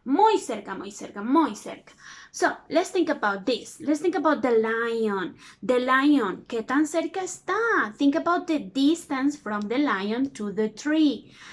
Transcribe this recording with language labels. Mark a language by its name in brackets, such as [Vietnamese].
[Spanish] Muy cerca, muy cerca, muy cerca. [English] So, let's think about this. Let's think about the lion. The lion, [Spanish] ¿qué tan cerca está? [English] Think about the distance from the lion to the tree.